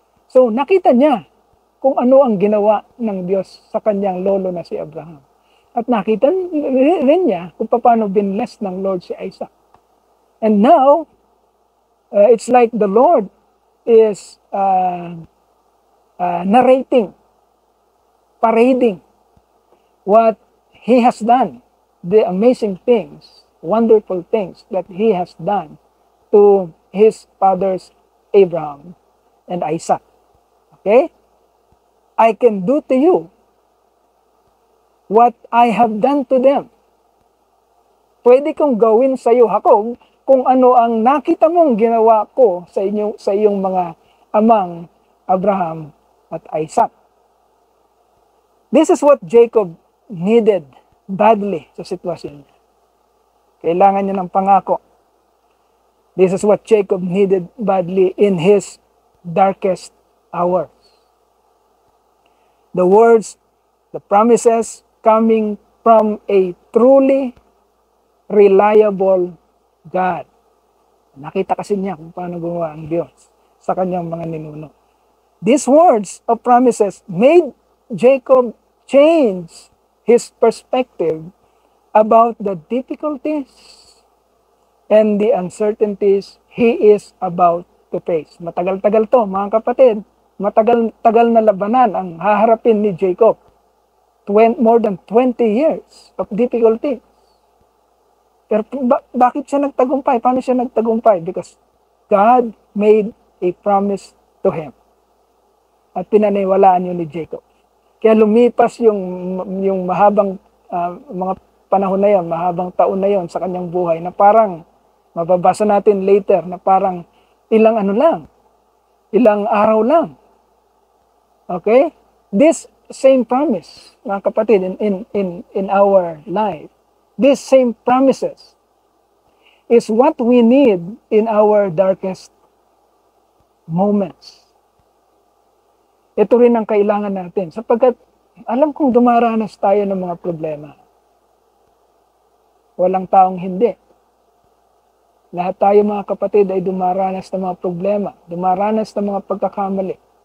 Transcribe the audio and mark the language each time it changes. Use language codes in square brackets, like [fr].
[tl] So nakita niya kung ano ang ginawa ng Diyos sa kanyang lolo na si Abraham. At nakita rin niya kung paano binless ng Lord si Isaac. [en] And now, it's like the Lord is narrating, parading what He has done, the amazing things, wonderful things that He has done to His fathers Abraham and Isaac. Okay? I can do to you what I have done to them. [tl] Pwede kong gawin sa iyo, Jacob, kung ano ang nakita mong ginawa ko sa iyong mga amang Abraham at Isaac. [en] This is what Jacob needed badly [tl] sa sitwasyon niya. Kailangan niya ng pangako. [en] This is what Jacob needed badly in his darkest hours. The words, the promises coming from a truly reliable God. [tl] Nakita kasi niya kung paano gumawa ang Diyos sa kanyang mga ninuno. [en] These words of promises made Jacob change his perspective about the difficulties and the uncertainties he is about to face. [tl] Matagal-tagal to, mga kapatid. Matagal-tagal na labanan ang haharapin ni Jacob. [en] More than 20 years of difficulty. [tl] Pero bakit siya nagtagumpay? Paano siya nagtagumpay? [en] Because God made a promise to him. [tl] At pinaniwalaan yun ni Jacob. Kaya lumipas yung mahabang mga panahon na yun, mahabang taon na yun sa kanyang buhay na parang, mababasa natin later, na parang ilang araw lang. Okay? [en] This same promise, [tl] mga kapatid, [en] in our life, these same promises is what we need in our darkest moments. [tl] Ito rin ang kailangan natin sapagkat alam kong dumaranas tayo ng mga problema. Walang taong hindi. Lahat tayo, mga kapatid, ay dumaranas ng mga problema, dumaranas ng mga pagkakamali.